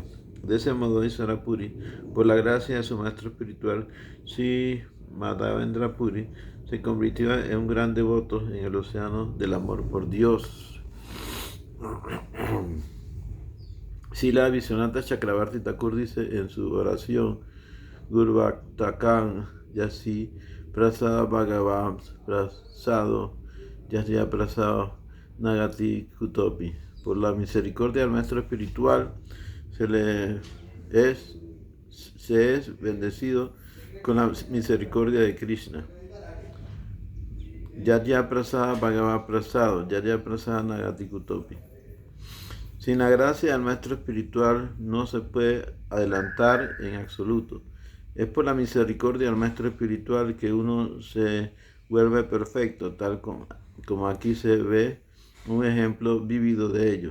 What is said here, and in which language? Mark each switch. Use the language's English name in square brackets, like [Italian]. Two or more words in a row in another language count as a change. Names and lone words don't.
[Spanish] De ese modo, Ishvara Puri, por la gracia de su maestro espiritual, Sri Madhavendra Puri, se convirtió en un gran devoto en el océano del amor por Dios. Srila Vishwanatha Chakravarti Thakur dice en su oración: [Sanskrit] Gurvaktakam Yasi Prasada Bhagavam Prasado Yasya Prasado Nagati Kutopi. [Spanish] Por la misericordia del maestro espiritual se es bendecido con la misericordia de Krishna. [Sanskrit] Yasya Prasada Bhagavan Prasado Yasya Prasada Nagati Kutopi. [Spanish] Sin la gracia del maestro espiritual no se puede adelantar en absoluto. Es por la misericordia del maestro espiritual que uno se vuelve perfecto, tal como aquí se ve un ejemplo vívido de ello.